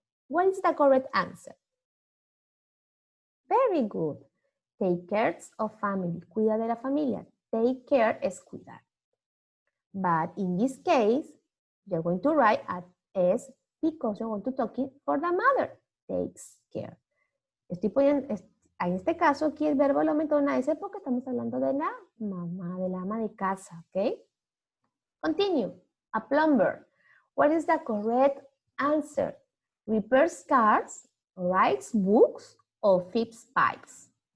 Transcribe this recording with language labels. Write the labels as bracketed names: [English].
[English] What is the correct answer? Very good. Take care of family, [Spanish] cuida de la familia. [English] Take care [Spanish] es cuidar. [English] But in this case, you're going to write as because you're going to talk for the mother. Takes care. [Spanish] Estoy poniendo, en este caso aquí el verbo lo aumento una S porque estamos hablando de la mamá, de la ama de casa, ¿ok? [English] Continue. A plumber. What is the correct answer? Repairs cars, writes books, or fixes pipes?